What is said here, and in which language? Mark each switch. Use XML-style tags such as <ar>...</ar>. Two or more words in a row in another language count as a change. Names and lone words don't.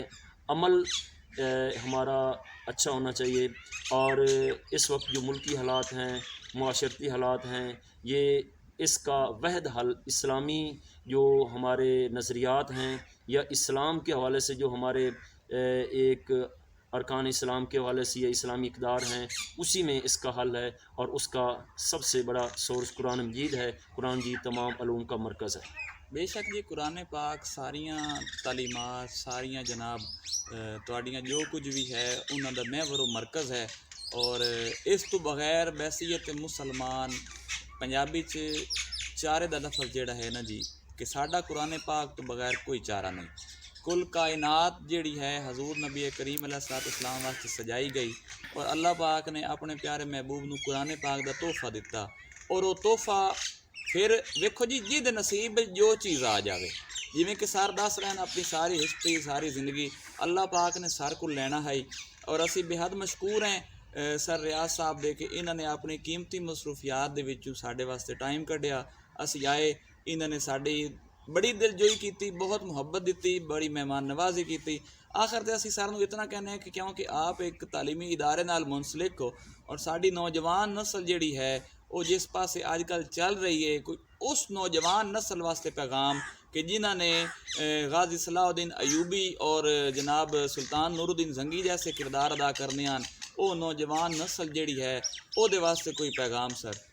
<ur>عمل ہمارا اچھا ہونا چاہیے, اور اس وقت جو ملکی حالات ہیں, معاشرتی حالات ہیں, یہ اس کا واحد حل اسلامی جو ہمارے نظریات ہیں یا اسلام کے حوالے سے جو ہمارے ایک ارکان اسلام کے حوالے سے یا اسلامی اقدار ہیں, اسی میں اس کا حل ہے. اور اس کا سب سے بڑا سورس قرآن مجید ہے. قرآن مجید تمام علوم کا مرکز ہے.</ur> <pa>بے شک جی, قرآن پاک ساریاں تعلیمات ساریاں جناب تواڈیاں جو کچھ بھی ہے انہاں دا محور و مرکز ہے. اور اس تو بغیر بحثیت مسلمان پنجابی چارے دا لفظ جیڑا ہے نا جی, کہ ساڈا قرآن پاک تو بغیر کوئی چارہ نہیں. کل کائنات جیڑی ہے حضور نبی کریم علیہ السلام واسطے سجائی گئی, اور اللہ پاک نے اپنے پیارے محبوب نو قرآن پاک دا تحفہ دیتا. اور وہ تحفہ پھر ویکھو جی جی دے نصیب جو چیز آ جاوے, جویں کہ سر دس رہے ہیں اپنی ساری ہسٹری ساری زندگی اللہ پاک نے سر کو لینا ہے. اور اسی بے حد مشکور ہیں سر ریاض صاحب دے کہ انہوں نے اپنی قیمتی مصروفیات دے وچوں ساڈے واسطے ٹائم کڈیا, اسی آئے, انہوں نے ساڈی بڑی دل جوئی کیتی, بہت محبت دیتی, بڑی مہمان نوازی کیتی. آخر تے اسی سر نو اتنا کہنے ہیں کہ کیونکہ آپ ایک تعلیمی ادارے نال منسلک ہو, اور ساڈی نوجوان نسل جیڑی ہے وہ جس پاسے آج کل چل رہی ہے, کوئی اس نوجوان نسل واسطے پیغام کہ جنہاں نے غازی صلاح الدین ایوبی اور جناب سلطان نور الدین زنگی جیسے کردار ادا کرنے ہیں, وہ نوجوان نسل جیڑی ہے وہ دے واسطے کوئی پیغام سر؟</pa>